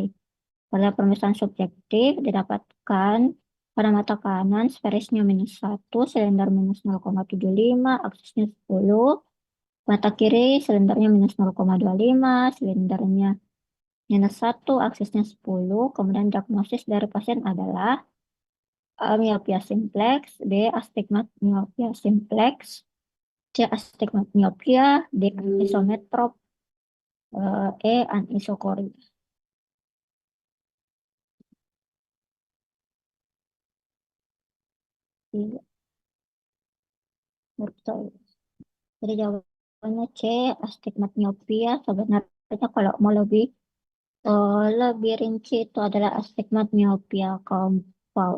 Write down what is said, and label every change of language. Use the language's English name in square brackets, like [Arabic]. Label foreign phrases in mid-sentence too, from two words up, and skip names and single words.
[Indonesian] Pada pemeriksaan subjektif didapatkan pada mata kanan sparesnya -1, silinder -0,75, aksesnya 10. Mata kiri silindernya -0,25, silindernya -1, aksesnya 10. Kemudian diagnosis dari pasien adalah A. Miopia simplex, B. Astigmatismia simplex, C. Astigmatismia, D. Isometrop, E. Anisocoria. Iya, betul. Jadi jawabannya C. Astigmatismia. Sebenarnya kalau mau lebih rinci itu adalah astigmatismia compound.